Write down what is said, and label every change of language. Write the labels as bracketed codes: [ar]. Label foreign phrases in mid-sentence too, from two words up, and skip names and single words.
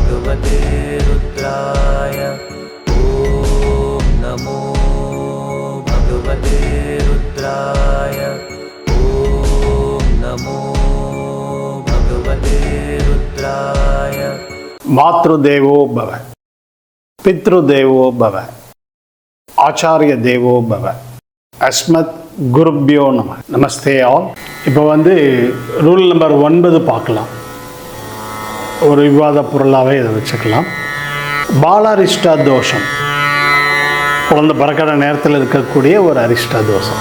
[sa] भगवते रुद्राय ॐ नमो भगवते रुद्राय ॐ नमो भगवते रुद्राय। मातृदेवो भव, पितृदेवो भव, आचार्य देवो भव, अस्मत् गुरुभ्यो नमः. நமஸ்தே ஆல். [ta] இப்போ [en] rule number [ta] 9 பார்க்கலாம். ஒரு விவாத பொருளாகவே இதை வச்சுக்கலாம். பாலாரிஷ்டா தோஷம், குழந்தை பிறக்கிற நேரத்தில் இருக்கக்கூடிய ஒரு அரிஷ்டா தோஷம்.